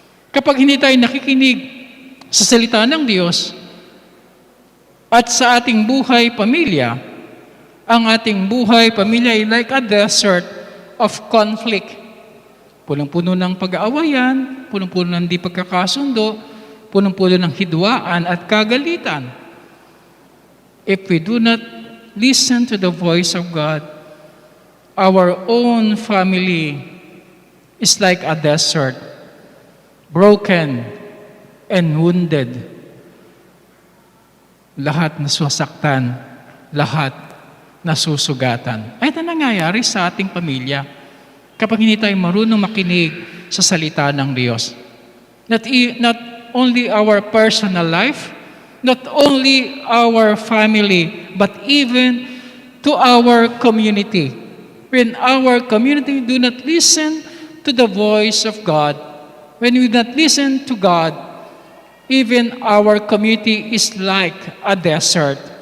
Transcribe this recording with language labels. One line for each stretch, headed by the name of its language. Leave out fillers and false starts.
Filipino: Kapag hindi tayo nakikinig sa salita ng Diyos at sa ating buhay pamilya, ang ating buhay pamilya ay
English: like a desert of conflict.
Filipino: Punong-puno ng pag-aawayan, punong-puno ng di pagkakasundo, punong-puno ng hidwaan at kagalitan.
English: If we do not listen to the voice of God, our own family is like a desert, broken and wounded.
Filipino: Lahat nasusaktan, lahat nasusugatan. Ay, ito nangyayari sa ating pamilya kapag hindi tayo marunong makinig sa salita ng Diyos.
English: Not only our personal life, not only our family, but even to our community. When our community do not listen to the voice of God, when we do not listen to God, even our community is like a desert.